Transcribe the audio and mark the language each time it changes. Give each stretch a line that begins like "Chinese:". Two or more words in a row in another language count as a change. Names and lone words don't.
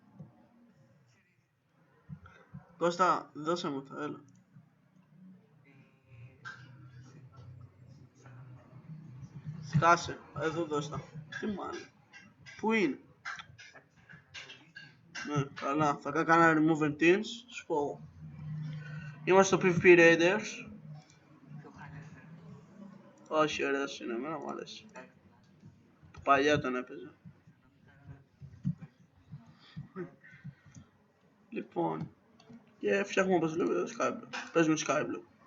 Greek: Κώστα, δώσε μου τα, έλα. Σκάσε, εδώ δώσε τα. Τι μάλλον. Πού είναι? Ναι, καλά, θα κάνω
English: remove and teams,
Greek: σου πω. Είμαστε στο PvP Raiders. Όχι, ωραίος είναι, εμένα μου αρέσει. Παλιά τον έπαιζα. Λοιπόν, και φτιάχνουμε όπως βλέπετε το Skyblock. Παίζουμε Skyblock.